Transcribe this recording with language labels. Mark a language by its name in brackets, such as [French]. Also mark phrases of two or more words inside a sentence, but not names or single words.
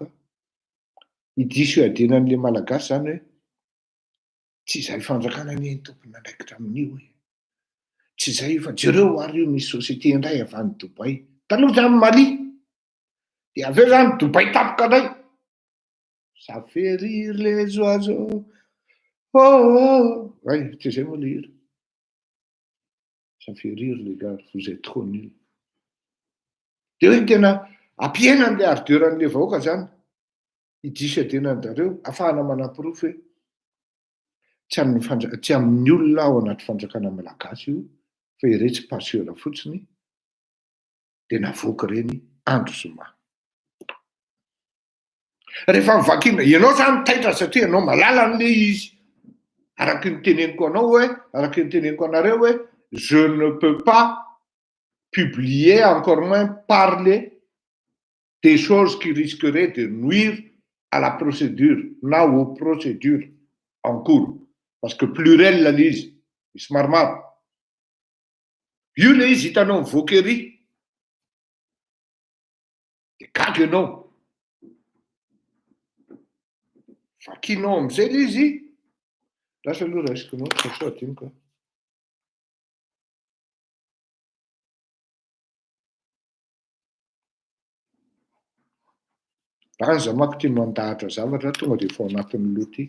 [Malagasy] Idiso iadinan'le malagasy zany hoe tsy izay fanjakana ny tompony andraikitra amin'io hoe. Tsy izay fa jereo ary io misy société indray avy any Dubai. Taloha zany Mali. Dia aveo zany Dubai tapoka indray. [French] Ça fait rire les oiseaux. Oh, ouais, [Malagasy] tsy izay moa le hira. [French] Ça fait rire les gars, vous êtes trop nuls. [Malagasy] Dia hoe tena ampiaina an'le ardeuran'le vahoaka zany. Idiso iadinan'zareo ahafahana manam-porofo hoe tsy amin'ny olona ao anaty fanjakana malagasy io fa iretsy pasiora fotsiny dia navoaka ireny Andro Zoma. Rehefa mivakina, ianao zany taitra satria ianao malala an'le izy. Araky ny teneniko anao hoe, araky ny teneniko anareo hoe, [French] je ne peux pas publier, encore moins parler des choses qui risqueraient de nuire à la procédure, na aux procédures en cours. Parce que pluriel [Malagasy] la izy, misy maromaro. Io le izy hitanao mivoaka ery. De gaga ianao. Vakinao am'izay le izy. Lasa aloha raisinkinao, fa sao adinoko. Raha za manko tia mandahatra zavatra tonga de efa ao anatin'ny loha ty.